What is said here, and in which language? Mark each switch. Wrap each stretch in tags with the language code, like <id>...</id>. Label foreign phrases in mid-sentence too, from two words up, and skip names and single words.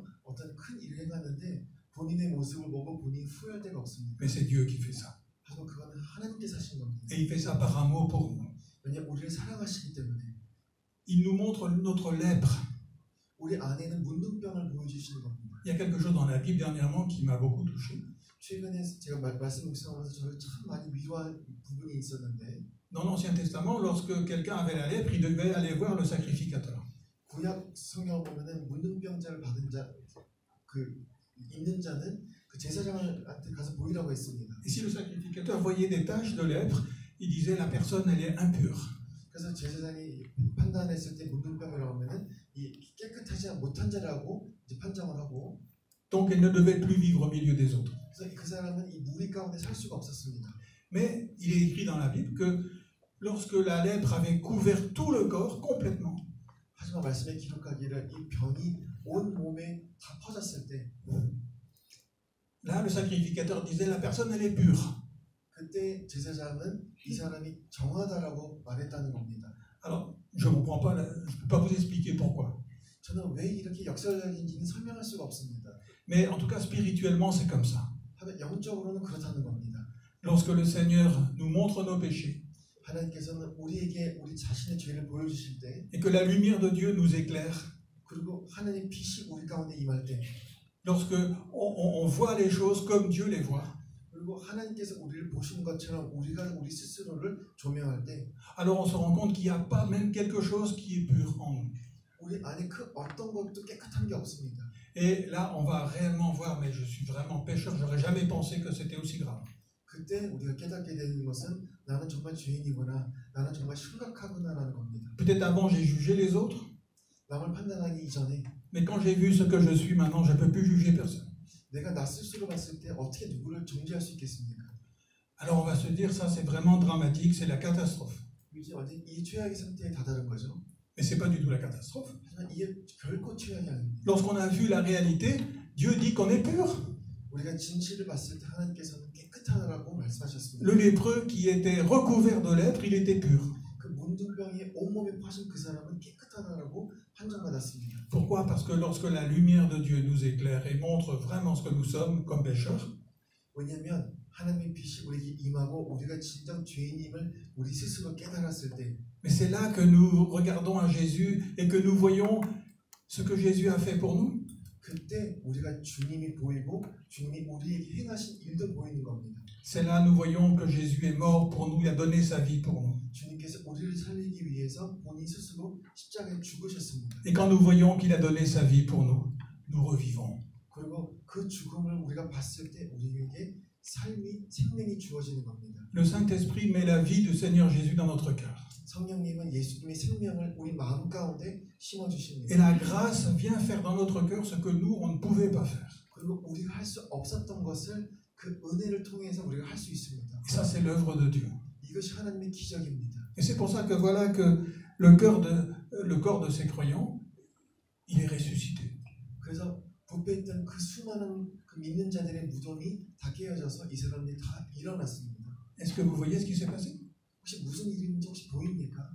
<ko>어떤 큰 일을 행하는데 본인의 모습을 보고 본인이 후회할 때가 없습니다.</ko> <fr>Mais c'est Dieu qui fait ça.</fr> <ko>하지만 그거는 하나님께서 하신 겁니다.</ko> <fr>Et il fait ça par amour pour nous.</fr> <ko>왜냐하면 우리를 사랑하시기 때문에.</ko> <fr>Il nous montre notre lèpre.</fr> <ko>우리 안에는 문둥병을 보여주시는 겁니다.</ko> <fr>Il y a quelque chose dans la Bible dernièrement qui m'a beaucoup touché.</fr> <ko>최근에 제가 말씀 묵상하면서 저를 참 많이 위로한 부분이 있었는데</ko> <fr>Dans l'Ancien Testament, lorsque quelqu'un avait la lèpre, il devait aller voir le sacrificateur.</fr> <ko>구약 성경 보면은 문둥병자를 받은 자, 그 있는 자는 그 제사장한테 가서 보이라고 했습니다.</ko> <fr>Et si le sacrificateur voyait des taches de lèpre, il disait la personne elle est impure.</fr> <ko>그래서 제사장이 판단했을 때 문둥병이라고 하면은 이 깨끗하지 못한 자라고 이제 판정을 하고,</ko> <fr>Donc elle ne devait plus vivre au milieu des autres.</fr> <ko>그래서 그 사람은 이 무리 가운데 살 수가 없었습니다.</ko> <fr>Mais il est écrit dans la Bible que lorsque la lèpre avait couvert tout le corps complètement,</fr> <ko>하지만 말씀에 기록하기를 이 병이 온 몸에 다 퍼졌을 때,</ko> <fr>là le sacrificateur disait la personne elle est pure.</fr> <ko>그때 제사장은 이 사람이 정하다라고 말했다는 겁니다.</ko> <fr>Alors je ne comprends pas, je ne peux pas vous expliquer pourquoi.</fr> <ko>저는 왜 이렇게 역설적인지는 설명할 수가 없습니다.</ko> <fr>Mais en tout cas spirituellement c'est comme ça.</fr> <ko>하면 영적으로는 그렇다는 겁니다.</ko> <fr>Lorsque le Seigneur nous montre nos péchés</fr> <ko>하나님께서는 우리에게 우리 자신의 죄를 보여주실 때,</ko> <fr>et que la lumière de Dieu nous éclaire,</fr> <ko>그리고 하나님 빛이 우리 가운데 임할 때,</ko> <fr>lorsque on voit les choses comme Dieu les voit,</fr> <ko>그리고 하나님께서 우리를 보시는 것처럼 우리가 우리 스스로를 조명할 때,</ko> <fr>alors on se rend compte qu'il n'y a pas même quelque chose qui est pur en nous.</fr> <ko>우리 안에 그 어떤 것도 깨끗한 게 없습니다.</ko> <fr>Et là, on va réellement voir, mais je suis vraiment pécheur, j'aurais jamais pensé que c'était aussi grave.</fr> <ko>그때 우리가 깨닫게 되는 것은 나는 정말 죄인이구나, 나는 정말 심각하구나라는 겁니다.</ko> <fr>Peut-être avant, j'ai jugé les autres,</fr> <ko>남을 판단하기 이전에</ko> <fr>mais quand j'ai vu ce que je suis maintenant, je ne peux plus juger personne.</fr> <ko>내가 나 스스로 봤을 때 어떻게 누구를 정죄할 수 있겠습니까?</ko> <fr>Alors on va se dire, ça c'est vraiment dramatique, c'est la catastrophe.</fr> <ko>이제 완전 이 최악의 상태에 다다른 거죠.</ko> <fr>Mais ce n'est pas du tout la catastrophe.</fr> <ko>하지만 이게 결코 최악이 아닙니다.</ko> <fr>Lorsqu'on a vu la réalité, Dieu dit qu'on est pur.</fr> <ko>우리가 진실을 봤을 때 하나님께서는 깨끗하다라고 말씀하셨습니다.</ko> <fr>Le lépreux qui était recouvert de lèpre, il était pur.</fr> <ko>그 문둥병이 온몸에 퍼진 그 사람은 깨끗하다라고 판정받았습니다.</ko> <fr>Pourquoi? Parce que lorsque la lumière de Dieu nous éclaire et montre vraiment ce que nous sommes comme pécheurs,</fr> <ko>왜냐하면 하나님의 빛이 우리에게 임하고 우리가 진정 죄인임을 우리 스스로 깨달았을 때,</ko> <fr>mais c'est là que nous regardons à Jésus et que nous voyons ce que Jésus a fait pour nous.</fr> <ko>그때 우리가 주님이 보이고 주님이 우리에게 행하신 일도 보이는 겁니다.</ko> <fr>C'est là nous voyons que Jésus est mort pour nous, il a donné sa vie pour nous.</fr> <ko>주님께서 우리를 살리기 위해서 본인 스스로 십자가에 죽으셨습니다.</ko> <fr>Et quand nous voyons qu'il a donné sa vie pour nous, nous revivons.</fr> <ko>그리고 그 죽음을 우리가 봤을 때 우리에게 삶이 생명이 주어지는 겁니다.</ko> <fr>Le Saint-Esprit met la vie du Seigneur Jésus dans notre cœur.</fr> <ko>성령님은 예수님의 생명을 우리 마음 가운데 심어 주십니다.</ko> <fr>Et la grâce vient faire dans notre cœur ce que nous, on ne pouvait pas faire.</fr> <ko>그리고 우리가 할 수 없었던 것을 그 은혜를 통해서 우리가 할 수 있습니다.</ko> <fr>Et ça, c'est l'œuvre de Dieu.</fr> <ko>이것이 하나님의 기적입니다.</ko> <fr>Et c'est pour ça que voilà que le corps de ces croyants, il est ressuscité.</fr> <ko>그래서 부패했던 그 수많은 그 믿는 자들의 무덤이 다 깨어져서 이 사람들이 다 일어났습니다.</ko> <fr>Est-ce que vous voyez ce qui s'est passé?</fr> <ko>혹시 무슨 일인지 혹시 보입니까?</ko>